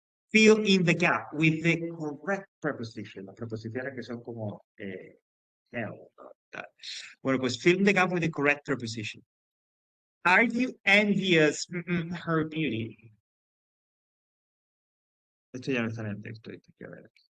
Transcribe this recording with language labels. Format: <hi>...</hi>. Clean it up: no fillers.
<en>Fill in the gap with the correct preposition.</en> <es>Las preposiciones que son como hell. Tal. Bueno, pues</es> <en>fill in the gap with the correct preposition. Are you envious her beauty?</en> <es>Esto ya no está en el texto. Esto hay que ver.</es>